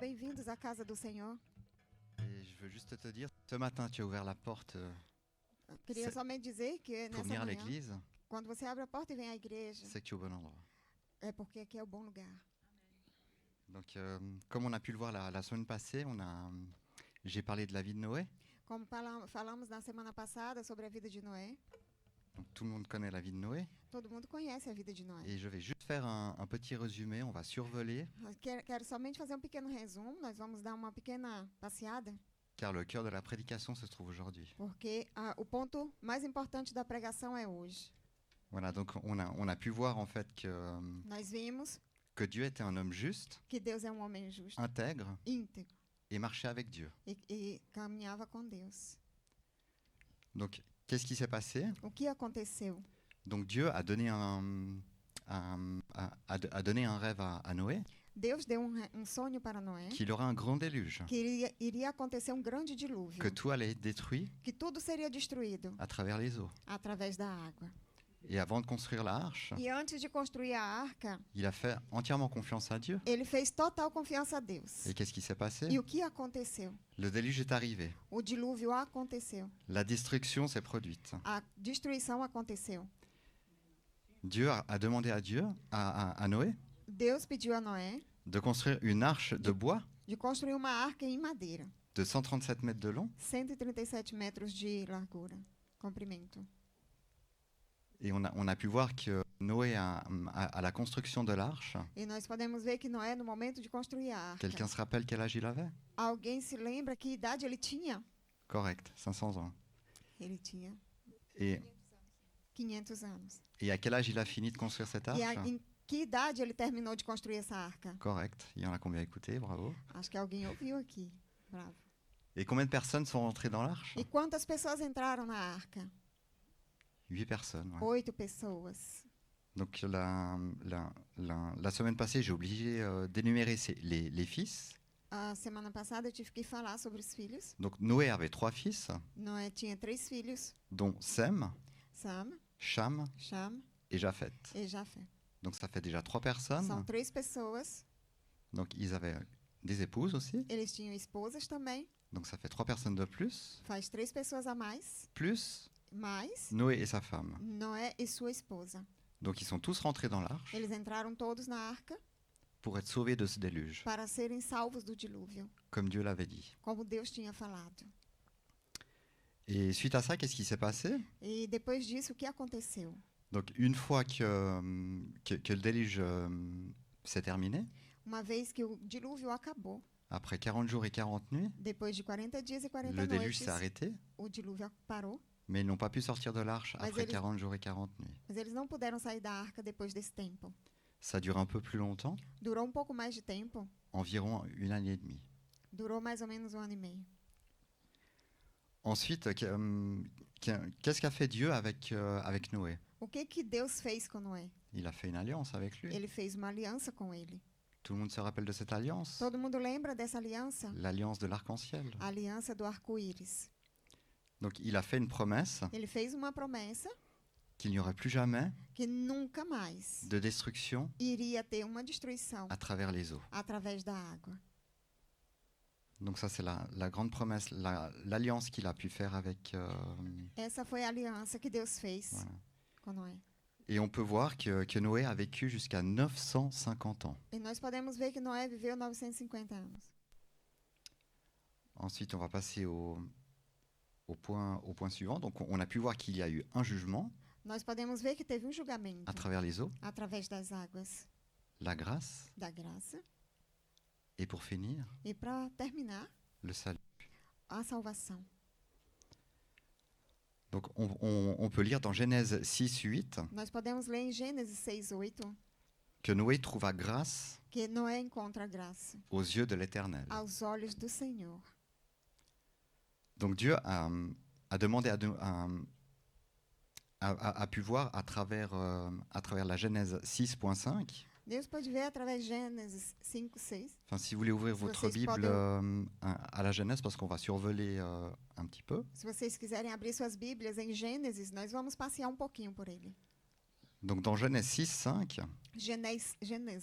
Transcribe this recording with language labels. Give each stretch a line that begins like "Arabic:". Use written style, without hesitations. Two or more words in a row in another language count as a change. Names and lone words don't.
Portuguese: bem-vindos à casa do Senhor.
French: Et je veux juste te dire, ce matin, tu as ouvert la porte
Portuguese: Queria
French: C'est-
Portuguese: somente dizer que
French: pour
Portuguese: nessa
French: venir à
Portuguese: manhã,
French: l'église,
Portuguese: quando você abre a porta e vem à igreja,
French: c'est que tu es au bon endroit.
Portuguese: é porque aqui é o bom lugar.
French: Donc, comme on a pu le voir la semaine passée, j'ai parlé de la vie de Noé.
Portuguese: Como falamos na semana passada sobre a vida de Noé,
French: Donc, tout le monde connaît la vie de Noé.
Portuguese: todo mundo conhece a vida de Noé.
French: Et je vais juste faire un petit résumé, on va survoler,
Portuguese: Quero somente fazer um pequeno resumo, nós vamos dar uma pequena passeada,
French: car le cœur de la prédication se trouve aujourd'hui.
Portuguese: porque o ponto mais importante da pregação é hoje.
French: Voilà, donc on a pu voir en fait
Portuguese: Nós vimos
French: que Dieu était un homme juste,
Portuguese: que Deus é um homem justo,
French: intègre,
Portuguese: íntegro,
French: et marchait avec Dieu.
Portuguese: e caminhava com Deus.
French: Donc, qu'est-ce qui s'est passé?
Portuguese: O que aconteceu?
French: Donc, Dieu a donné a donné un rêve à Noé,
Portuguese: Deus deu um sonho para Noé,
French: qu'il aura un grand déluge,
Portuguese: que iria acontecer um grande dilúvio,
French: que tout allait être détruit
Portuguese: que tudo seria destruído
French: à travers les eaux.
Portuguese: através da água.
French: Et avant de construire la arche,
Portuguese: E antes de construir a arca,
French: il a fait entièrement confiance à Dieu.
Portuguese: ele fez total confiança a Deus.
French: Et qu'est-ce qui s'est passé?
Portuguese: E o que aconteceu?
French: Le déluge est arrivé.
Portuguese: O dilúvio aconteceu.
French: La destruction s'est produite.
Portuguese: A destruição aconteceu.
French: Dieu a demandé à Noé,
Portuguese: Deus pediu a Noé
French: de construire une arche de bois
Portuguese: de construir uma arca em madeira,
French: de 137 mètres de long.
Portuguese: 137 metros de largura, comprimento.
French: Et on a pu voir que Noé, à la construction de l'arche,
Portuguese: E nós podemos ver que Noé, no momento de construir a arca,
French: quelqu'un se rappelle quel âge il avait?
Portuguese: alguém se lembra que idade ele tinha?
French: Correct, 500 ans.
Portuguese: Ele tinha
French: Et,
Portuguese: 500 anos.
French: et à quel âge il a fini de construire cette arche?
Portuguese: Em que idade ele terminou de construir essa arca?
French: Correct, il y en a combien écouté, bravo.
Portuguese: Acho que alguém ouviu aqui.
French: Bravo. Et combien de personnes sont rentrées dans l'arche?
Portuguese: E quantas pessoas entraram na arca?
French: 8 personnes. Ouais.
Portuguese: 8 pessoas.
French: Donc la semaine passée, j'ai obligé d'énumérer les fils.
Portuguese: A semana passada eu tive que falar sobre os filhos.
French: Donc Noé avait 3 fils,
Portuguese: Noé tinha 3 filhos:
French: dont Sem,
Portuguese: Sam,
French: Cham
Portuguese: Cham
French: et Japheth.
Portuguese: e Jafé.
French: Donc ça fait déjà 3
Portuguese: São
French: personnes.
Portuguese: 3 pessoas.
French: Donc ils avaient des épouses aussi.
Portuguese: Eles tinham esposas também.
French: Donc ça fait 3 personnes de plus.
Portuguese: Faz 3 pessoas a mais.
French: Plus
Portuguese: Mais
French: Noé et sa femme.
Portuguese: Noé e sua esposa.
French: Donc ils sont tous rentrés dans l'arche
Portuguese: Eles entraram todos na arca
French: pour être sauvés de ce déluge,
Portuguese: para serem salvos do dilúvio,
French: comme Dieu l'avait dit.
Portuguese: como Deus tinha falado.
French: Et suite à ça, qu'est-ce qui s'est passé?
Portuguese: E depois disso, o que aconteceu?
French: Donc une fois que le déluge s'est terminé,
Portuguese: Uma vez que o dilúvio acabou,
French: après 40 jours et 40 nuits,
Portuguese: depois de 40 dias e 40
French: le déluge
Portuguese: noites,
French: s'est arrêté,
Portuguese: o dilúvio parou,
French: mais ils n'ont pas pu sortir de l'arche
Portuguese: Mais
French: après
Portuguese: eles-
French: 40 jours et 40 nuits.
Portuguese: mas eles não puderam sair da arca depois desse tempo.
French: Ça dure un peu plus longtemps,
Portuguese: Durou um pouco mais de tempo,
French: environ 1 année et demie.
Portuguese: durou mais ou menos 1 ano e meio.
French: Ensuite, qu'est-ce qu'a fait Dieu avec Noé?
Portuguese: O que Deus fez com Noé?
French: Il a fait une alliance avec lui.
Portuguese: Ele fez uma aliança com ele.
French: Tout le monde se rappelle de cette alliance?
Portuguese: Todo mundo lembra dessa aliança?
French: L'alliance de l'arc-en-ciel.
Portuguese: A aliança do arco-íris.
French: Donc il a fait une promesse
Portuguese: Ele fez uma promessa
French: qu'il n'y aurait plus jamais
Portuguese: que nunca mais
French: de destruction
Portuguese: iria ter uma destruição
French: à travers les eaux.
Portuguese: através da água.
French: Donc ça c'est la grande promesse, l'alliance qu'il a pu faire avec...
Portuguese: Essa foi a aliança que Deus fez
French: Voilà.
Portuguese: com Noé.
French: Et on peut voir que Noé a vécu jusqu'à 950 ans.
Portuguese: E nós podemos ver que Noé viveu 950 anos.
French: Ensuite, on va passer au point suivant. Donc on a pu voir qu'il y a eu un jugement
Portuguese: Nós podemos ver que teve um julgamento
French: à travers les eaux,
Portuguese: através das águas
French: la grâce,
Portuguese: da graça.
French: et pour finir,
Portuguese: E para terminar,
French: le salut.
Portuguese: a salvação.
French: Donc on peut lire dans Genèse 6, 8
Portuguese: Nós podemos ler em Gênesis 6:8
French: que Noé trouva grâce
Portuguese: que Noé encontra graça
French: aux yeux de l'Éternel.
Portuguese: aos olhos do Senhor.
French: Donc Dieu a demandé a pu voir à travers la Genèse 6.5.
Portuguese: Deus pode ver através de Gênesis 5:6.
French: Enfin, si vous voulez ouvrir votre
Portuguese: vocês
French: Bible
Portuguese: podem-
French: à la Genèse, parce qu'on va survoler un petit peu.
Portuguese: Se vocês quiserem abrir suas Bíblias em Gênesis, nós vamos passear um pouquinho por ele.
French: Donc dans Genèse 6, 5,